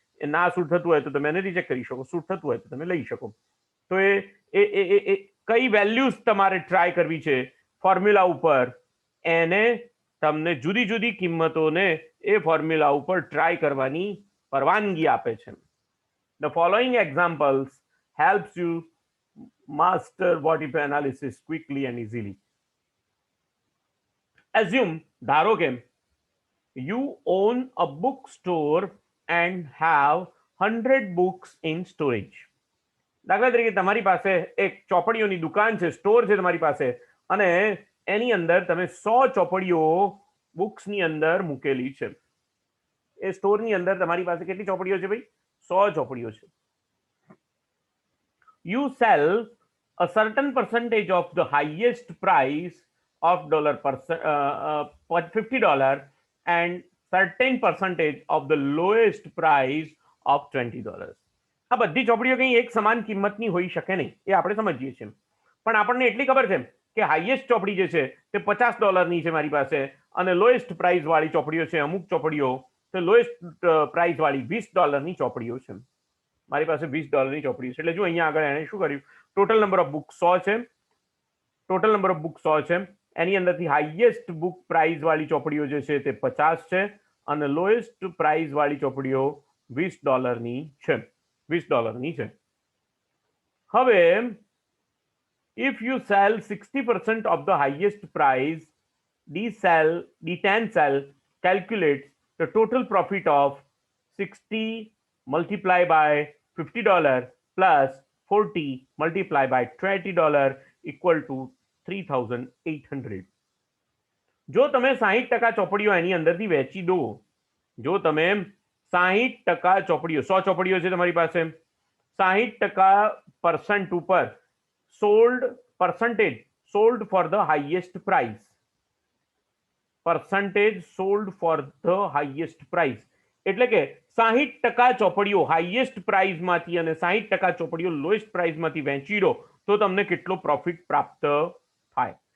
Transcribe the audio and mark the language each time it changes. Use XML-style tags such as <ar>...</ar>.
<gu>એ ના સૂટ થતું હોય તો તમે એને રિજેક્ટ કરી શકો, સૂટ થતું હોય તો તમે લઈ શકો. તો એ કઈ વેલ્યુઝ તમારે ટ્રાય કરવી છે ફોર્મ્યુલા ઉપર, એને તમને જુદી જુદી કિંમતોને એ ફોર્મ્યુલા ઉપર ટ્રાય કરવાની પરવાનગી આપે છે.</gu> <en>The following examples helps you master what if analysis quickly and easily. Assume,</en> <gu>ધારો કે</gu> <en>you own a bookstore and have 100 books in storage.</en> <gu>દાખલા તરીકે તમારી પાસે એક ચોપડીઓની દુકાન છે, સ્ટોર છે તમારી પાસે, અને એની અંદર તમે 100 ચોપડીઓ બુક્સની અંદર મૂકેલી છે. એ સ્ટોરની અંદર તમારી પાસે કેટલી ચોપડીઓ છે ભાઈ? 100 ચોપડીઓ છે.</gu> <en>You sell a certain percentage of the highest price of $50 and certain percentage of the lowest price of $20.</en> <gu>આ બધી ચોપડીઓ કંઈ એક સમાન કિંમતની હોઈ શકે નહીં, એ આપણે સમજીએ છીએ. પણ આપણને એટલી ખબર છે કે હાઈએસ્ટ ચોપડી જે છે તે $50 છે મારી પાસે, અને લોએસ્ટ પ્રાઇસ વાળી ચોપડીઓ છે અમુક ચોપડીઓ, તો લોએસ્ટ પ્રાઇસ વાળી $20ની ચોપડીઓ છે. મારી પાસે $20ની ચોપડીઓ છે. એટલે જો અહીંયા આગળ એને શું કર્યું,</gu> <en>total number of book</en> <gu>100 છે, ટોટલ નંબર ઓફ બુક 100 છે, એની અંદરથી હાઈએસ્ટ બુક પ્રાઇસ વાળી ચોપડીઓ જે છે તે 50 છે, અને લોએસ્ટ પ્રાઇસ વાળી ચોપડીઓ $20ની છે, $20ની છે. હવે</gu> <en>if you sell 60% of the highest price, D10 cell calculates the total profit of 60 multiplied by $50 plus 40 multiplied by $20 equal to 3,800.</en> <gu>જો તમે 60% ચોપડીઓ એની અંદરથી વેચી દો, જો તમે 60% ચોપડીઓ, 100 ચોપડીઓ છે તમારી પાસે, 60% ઉપર</gu> <en>sold percentage sold for the highest price,</en> <gu>percentage sold for the highest price, એટલે કે 60% ચોપડીઓ હાઈએસ્ટ પ્રાઇસમાંથી અને 60% ચોપડીઓ લોએસ્ટ પ્રાઇસમાંથી વેચી દો તો તમને કેટલો પ્રોફિટ પ્રાપ્ત થાય.</gu>